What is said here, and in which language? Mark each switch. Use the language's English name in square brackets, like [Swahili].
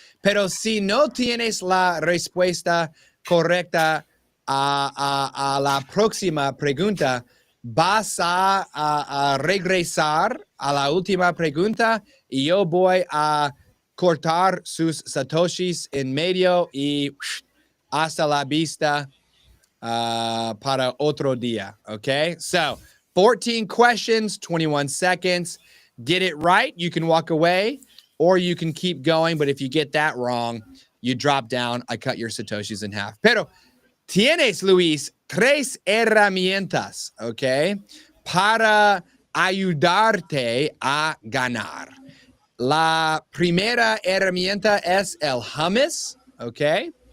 [Spanish] Pero si no tienes la respuesta correcta a la próxima pregunta, vas a regresar a la última pregunta y yo voy a cortar sus satoshis en medio y hasta la vista para otro día. [English] Okay, so 14 questions, 21 seconds. Get it right, you can walk away, or you can keep going. But if you get that wrong, you drop down. I cut your satoshis in half. [Spanish] Pero tienes, Luis, 3 herramientas, okay, para ayudarte a ganar. La primera herramienta es el hummus, okay.